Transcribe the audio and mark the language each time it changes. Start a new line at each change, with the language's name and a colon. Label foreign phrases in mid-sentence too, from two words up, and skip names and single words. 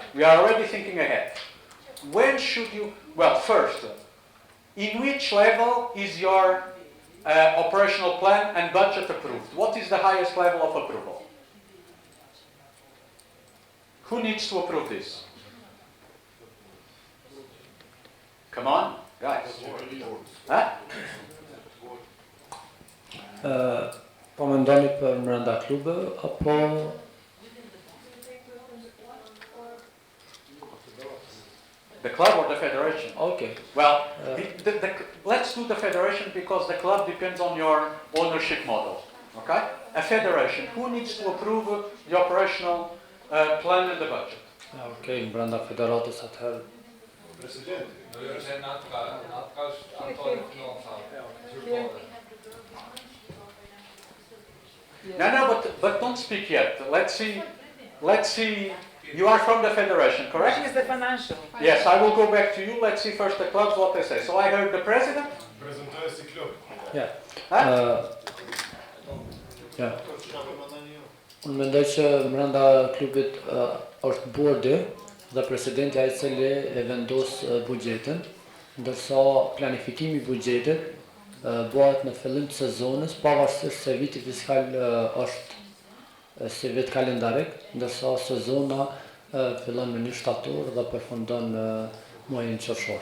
English: We are already thinking ahead. When should you, well, first, in which level is your operational plan and budget approved? What is the highest level of approval? Who needs to approve this? Come on, guys. Huh?
Albanian: Po mendoni për brenda klube apo
English: the club or the federation? Okay. Well, let's do the federation because the club depends on your ownership model. Okay? A federation, who needs to approve the operational plan and the budget?
Albanian: Okay, brenda federatës atëherë. Presidenti.
English: No, but don't speak yet. Let's see. You are from the federation, correct? Is the financial. Yes, I will go back to you. Let's see first the clubs what they say. So I heard the president. Yeah. Huh? Yeah.
Albanian: Unë mendoj që brenda klubit është bordi dhe presidenti ai i cili e vendos buxhetin, ndërsa planifikimi i buxhetit bëhet në fillim të sezonit, pavarësisht se viti fiskal është si vit kalendarik, ndërsa sezona fillon në 1 shtator dhe përfundon në muajin qershor.